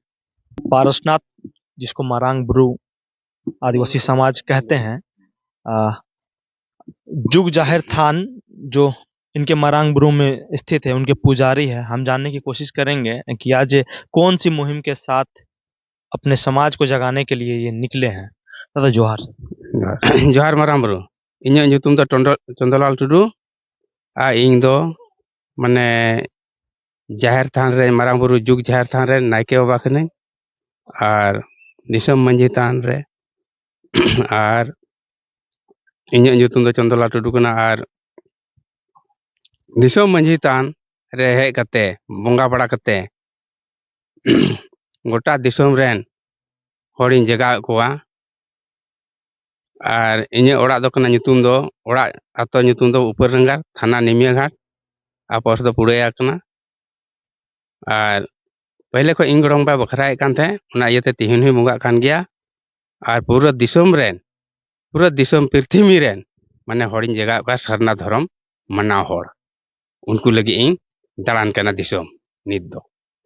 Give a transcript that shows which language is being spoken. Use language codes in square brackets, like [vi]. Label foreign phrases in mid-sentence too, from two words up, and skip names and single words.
[hi] पारसनाथ जिसको मरांग ब्रू आदिवासी समाज कहते हैं, जुग जाहिर थान जो इनके मरांग ब्रू में स्थित है उनके पुजारी है। हम जानने की कोशिश करेंगे कि आज कौन सी मुहिम के साथ अपने समाज को जगाने के लिए ये निकले हैं। दादा जोहार। [sat] जोहार मारांबरू इन्या ᱧᱩᱛᱩᱢ ᱫᱚ चंदलाल टुडू आ ᱤᱧ ᱫᱚ माने जाहिर थान रे मारांबरू जुग जाहिर थान रे नायके बाबा कने आर दिसम मंझी थान रे आर इन्या ᱧᱩᱛᱩᱢ ᱫᱚ चंदलाल टुडू कना आर दिसम मंझी थान रे हेज कते बोंगा बड़ा कते गोटा दिसम रेन ᱦᱚᱲᱤᱧ ᱡᱟᱜᱟᱣᱮᱫ ᱠᱚᱣᱟ ᱟᱨ ᱤᱧᱟᱹᱜ ᱚᱲᱟᱜ ᱫᱚ ᱠᱟᱱᱟ ᱧᱩᱛᱩᱢ ᱫᱚ ᱚᱲᱟᱜ ᱟᱛᱳ ᱧᱩᱛᱩᱢ ᱫᱚ ᱩᱯᱟᱹᱨᱰᱟᱸᱜᱟᱨ ᱛᱷᱟᱱᱟ ᱱᱤᱢᱤᱭᱟᱹᱜᱷᱟᱴ ᱟᱨ ᱯᱳᱥᱴ ᱫᱚ ᱯᱩᱲᱭᱟ ᱠᱟᱱᱟ ᱟᱨ पहले को ᱤᱧ ᱜᱚᱲᱚᱢ ᱵᱟ ᱵᱟᱠᱷᱨᱟᱭᱮᱫ ᱠᱟᱱ ᱛᱟᱦᱮᱸ ᱚᱱᱟ ᱤᱭᱟᱹᱛᱮ ᱛᱤᱦᱤᱧ ᱦᱚᱸ ᱵᱚᱸᱜᱟᱜ ᱠᱟᱱ ᱜᱮᱭᱟ ᱟᱨ ᱯᱩᱨᱟᱹ ᱫᱤᱥᱚᱢ ᱯᱨᱤᱛᱷᱤᱵᱤ ᱨᱮᱱ ᱢᱟᱱᱮ ᱦᱚᱲᱤᱧ ᱡᱟᱜᱟᱣᱮᱫ ᱠᱚᱣᱟ ᱥᱟᱨᱱᱟ ᱫᱷᱚᱨᱚᱢ ᱢᱟᱱᱟᱣ ᱦᱚᱲ ᱩᱱᱠᱩ ᱞᱟᱹᱜᱤᱫ ᱤᱧ ᱫᱟᱬᱟᱱ ᱠᱟᱱᱟ ᱫᱤᱥᱚᱢ ᱱᱤᱛ ᱫᱚ